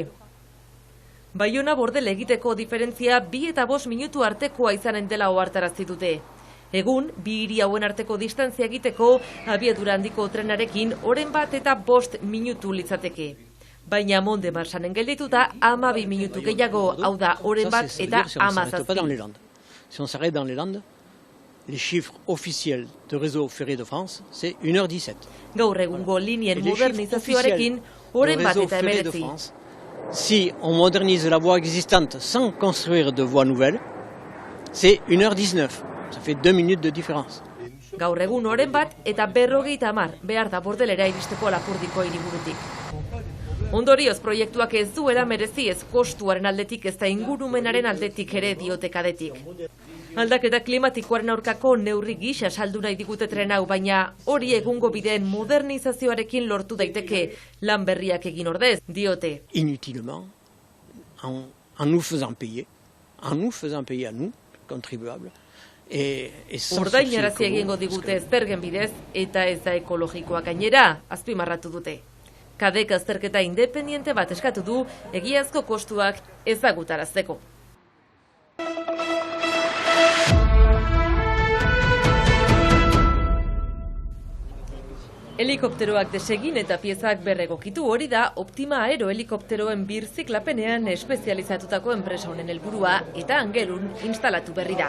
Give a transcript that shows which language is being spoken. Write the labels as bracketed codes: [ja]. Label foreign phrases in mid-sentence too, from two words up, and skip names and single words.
[eu] Baiona Bordele egiteko diferentzia 2 eta 5 minutu artekoa izanen dela ohartarazi dute. Egun, 2 hiri hauen arteko distantzia egiteko abiadura handiko trenarekin oren bat eta 5 minutu litzateke. Baina Monde Marsanen geldituta 12 minutu gehiago, hau da oren bat eta 17. [fr] Si on s'arrête dans les Landes, les chiffres officiels de réseau ferré de France, c'est 1h17. [eu] Gaur egungo linien modernizazioarekin oren bat eta 19. [fr] Si on modernise la voie existante sans construire de voie nouvelle, c'est 1h19. Ça fait 2 minutes de différence. [eu] Gaur egun oren bat eta 50 behar da Bordelera iristeko Lapurdiko hiriburutik. Ondorioz proiektuak ez duela merezi ez kostuaren aldetik ez da ingurumenaren aldetik ere diote Kadetik. Aldaketa klimatikoaren aurkako neurri gisa saldu nahi digute tren hau, baina hori egungo bideen modernizazioarekin lortu daiteke lan berriak egin ordez, diote. [fr] Inutilement, en nous faisant payer à nous, contribuables, [eu] ordainarazi egingo digute zergen bidez eta ez da ekologikoa gainera, azpimarratu dute. Kadek azterketa independiente bat eskatu du egiazko kostuak ezagutarazteko. Helikopteroak desegin eta piezak berregokitu, hori da Optima Aero helikopteroen birziklapenean espezializatutako enpresa honen helburua eta Angelun instalatu berri da.